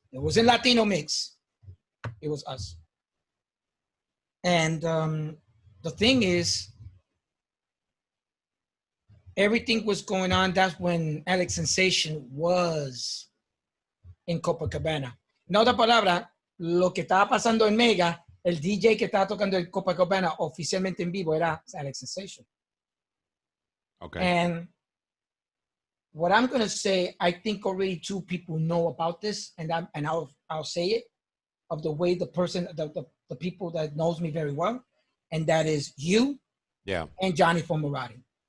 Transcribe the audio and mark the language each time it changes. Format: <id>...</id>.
<en>It wasn't Latino Mix. It was us. And the thing is, everything was going on. That's when Alex Sensation was en Copacabana.</en> <es>En otra palabra, lo que estaba pasando en Mega, el DJ que estaba tocando en Copacabana oficialmente en vivo era Alex Sensation.</es> <en>Okay. And what I'm going to say, I think already 2 people know about this, and I'll say it, of the way the person, the people that knows me very well, and that is you and Johnny Fomerati.</en>